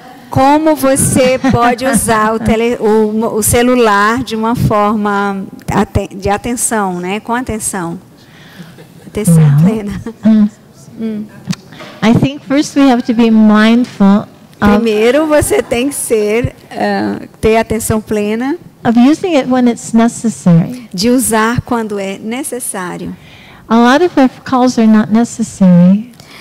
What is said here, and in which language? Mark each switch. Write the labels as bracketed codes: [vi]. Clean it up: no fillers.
[pt] Como você pode usar o celular de uma forma de atenção, né? Com atenção. Atenção plena. [en] I think first we have to be mindful [pt] Primeiro você tem que ter atenção plena [en] of using it when it's necessary. [pt] de usar quando é necessário. [en] A lot of our calls are not necessary.